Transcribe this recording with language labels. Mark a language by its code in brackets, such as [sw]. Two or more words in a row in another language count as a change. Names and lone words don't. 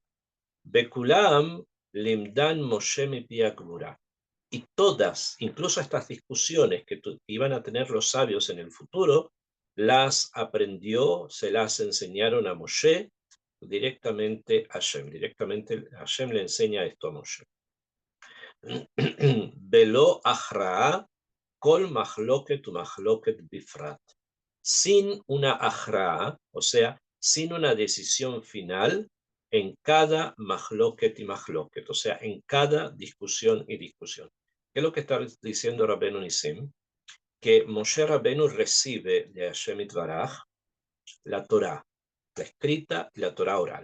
[he] ובכולם לימדן משה מפי הגבורה. [es] Y todas, incluso estas discusiones que iban a tener los sabios en el futuro, las aprendió, se las enseñaron a Moshe directamente a Hashem. Directamente Hashem le enseña esto a Moshe. [he] ולא הכרעה כל מחלוקת ומחלוקת בפרט. [es] Sin una achraa, o sea, sin una decisión final en cada machloket y machloket, o sea, en cada discusión y discusión. ¿Qué es lo que está diciendo Rabbeinu Nissim? Que Moshe Rabbeinu recibe de [he] השם יתברך [es] la Torá, la escrita y la Torá oral.